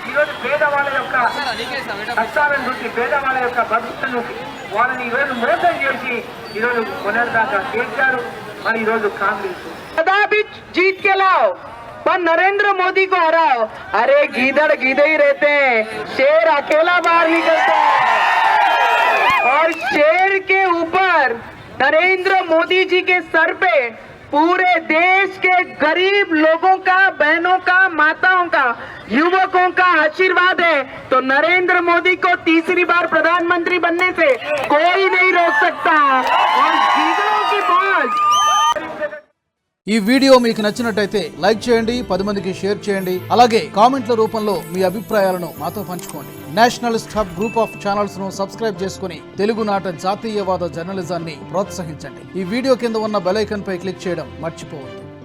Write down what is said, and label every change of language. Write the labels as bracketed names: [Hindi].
[Telugu] ఈరోజు పేదవాళ్ళ యొక్క కష్టాలను చూసి, పేదవాళ్ళ యొక్క భక్తులను వాళ్ళని ఈరోజు మోసం చేసి ఈరోజు కొనర్దాకా చేశారు. మరి ఈరోజు కాంగ్రెస్ [Hindi] जीत के लाओ पर नरेंद्र मोदी को हराओ. अरे गीदड़ गीदे ही रहते हैं, शेर अकेला बाहर निकलता है. और शेर के ऊपर नरेंद्र मोदी जी के सर पे पूरे देश के गरीब लोगों का, बहनों का, माताओं का, युवकों का आशीर्वाद है. तो नरेंद्र मोदी को तीसरी बार प्रधानमंत्री बनने से कोई नहीं रोक सकता. और गीदड़ों की फौज. [Telugu] ఈ వీడియో మీకు నచ్చినట్టయితే లైక్ చేయండి, 10 మందికి షేర్ చేయండి. అలాగే కామెంట్ల రూపంలో మీ అభిప్రాయాలను మాతో పంచుకోండి. Nationalist hub group of channels ను సబ్స్క్రైబ్ చేసుకుని తెలుగునాట జాతీయవాద జర్నలిజాన్ని ప్రోత్సహించండి. ఈ వీడియో కింద ఉన్న బెల్ ఐకాన్ పై క్లిక్ చేయడం మర్చిపోవద్దు.